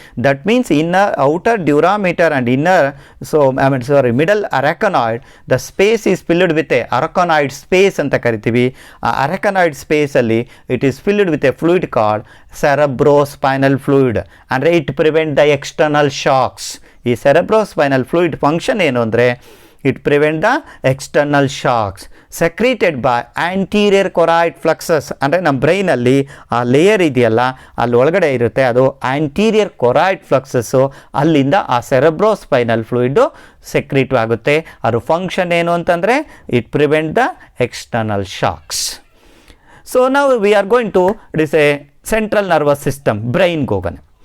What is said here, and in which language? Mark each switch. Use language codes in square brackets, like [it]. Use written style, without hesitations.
[en] that means inner outer dura mater and inner middle arachnoid the space is filled with a arachnoid space [kn] ಅಂತ ಕರಿತೀವಿ. [en] ಆ ಅರಾಕನಾಯ್ಡ್ ಸ್ಪೇಸಲ್ಲಿ it is filled with a fluid called cerebrospinal fluid. ಅಂದರೆ it prevent the external shocks. [kn] ಈ cerebrospinal fluid function ಏನು ಅಂದರೆ [en] it prevent the external shocks secreted by anterior choroid plexus. [kn] ಅಂದರೆ ನಮ್ಮ ಬ್ರೈನಲ್ಲಿ ಆ ಲೇಯರ್ ಇದೆಯಲ್ಲ ಅಲ್ಲಿ ಒಳಗಡೆ ಇರುತ್ತೆ, ಅದು ಆಂಟೀರಿಯರ್ ಕೊರಾಯ್ಡ್ ಫ್ಲಕ್ಸಸ್ಸು. ಅಲ್ಲಿಂದ ಆ ಸೆರೆಬ್ರೋಸ್ಪೈನಲ್ ಫ್ಲೂಯಿಡು ಸೆಕ್ರೀಟ್ ಆಗುತ್ತೆ. ಅದು ಫಂಕ್ಷನ್ ಏನು ಅಂತಂದರೆ [en] It prevent the external shocks. So ನಾವು we are going to it is a central nervous system. [kn] ಬ್ರೈನ್ಗೆ ಹೋಗೋಣ.